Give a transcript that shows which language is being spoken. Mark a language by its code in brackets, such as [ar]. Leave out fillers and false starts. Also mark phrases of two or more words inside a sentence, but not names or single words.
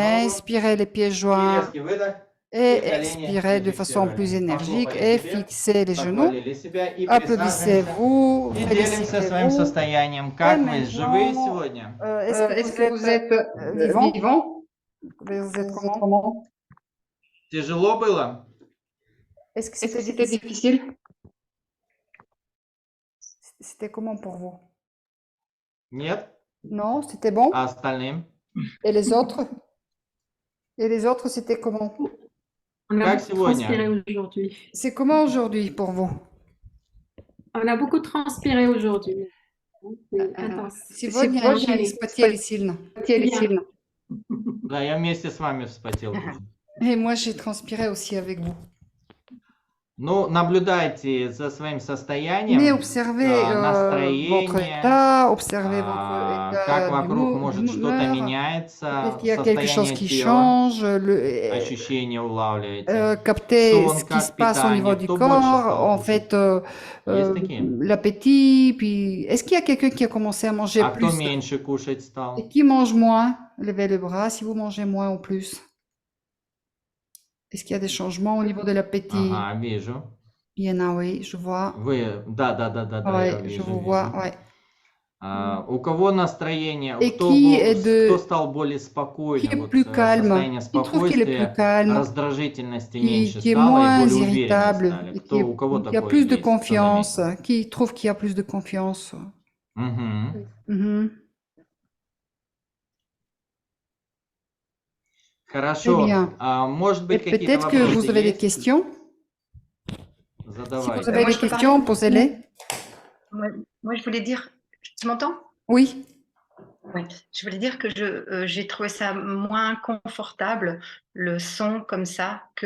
[fr] Inspirez les pieds [ru] И [fr] joints. [ru] резкий выдох. [fr] et expirez de façon plus énergique et fixez les genoux. Applaudissez-vous, [ru] И делимся своим [fr] félicitez-vous. [ru] состоянием. Как [fr] Et [ru] вы живые [fr] maintenant, [ru] сегодня? [fr] est-ce que vous êtes vivant? Vous êtes comment? [ru] Тяжело было? [fr] Est-ce que c'était difficile? C'était comment pour vous? [ru] Нет? [fr] Non, c'était bon. [ru] А остальным? [fr] Et les autres? Et les autres, c'était comment? On a [ru] Как [fr] beaucoup [ru] сегодня? [fr] transpiré aujourd'hui. C'est comment aujourd'hui pour vous? On a beaucoup transpiré aujourd'hui. C'est intense. [ru] Сегодня очень вспотели сильно. [fr] Bien. [ru] Да, я вместе с вами вспотел тоже. [fr] Et moi, j'ai transpiré aussi avec vous. [ru] Ну, наблюдайте за своим [fr] Mais [ru] состоянием, [fr] observez votre [ru] настроение, [fr] état, observez votre [ru] как [fr] état [ru] вокруг может что-то [fr] d'humeur. [ru] меняется, [fr] Peut-être qu'il y a quelque chose [ru] состояние [fr] qui [ru] тела, [fr] change, [ru] ощущения улавливаете. [fr] capter [ru] Сон, [fr] ce qui [ru] как [fr] se passe au niveau [ru] питание, [fr] du [ru] кто больше [fr] corps, [ru] стал [fr] en [ru] кушать? [fr] fait, [ru] Есть такие? [fr] l'appétit, puis est-ce qu'il y a quelqu'un qui a commencé à manger [ru] А кто [fr] plus? [ru] меньше кушать стал? [fr] Et qui mange moins? Levez le bras si vous mangez moins ou plus. Est-ce qu'il y a des changements au niveau de l'appétit? [ru] Ага, вижу. [fr] Il y en a, oui, je vois. [ru] Вы, да, я [fr] Ouais, je [ru] вижу, [fr] vous [ru] вижу. [fr] vois, ouais. [ru] У кого настроение, [fr] Et [ru] кто, [fr] qui est de- [ru] кто стал более [fr] Qui [ru] спокойным, [fr] est [ru] вот, [fr] plus calme? [ru] состояние [fr] Qui trouve qu'il est plus [ru] спокойствия, [fr] calme? [ru] раздражительности меньше [fr] Qui est [ru] стало и [fr] moins [ru] более уверенные [fr] irritable? [ru] стали? [fr] Et [ru] Кто, у кого [fr] qui a [ru] такое [fr] plus de [ru] есть? Кто [fr] confiance? [ru] заметил? [fr] Qui trouve qu'il y a plus de confiance? Мгм. Mhm. [ru] Хорошо. [fr] bien. [ru] Может [fr] Et [ru] быть, какие-то [fr] peut-être que vous [ru] вопросы [fr] avez des [ru] есть? [fr] questions? Si [ru] Задавайте. [fr] vous avez Moi, des je peux questions, posez-les. Moi, je voulais dire, tu m'entends? Oui. Oui, je voulais dire que j'ai trouvé ça moins confortable, le son comme ça, que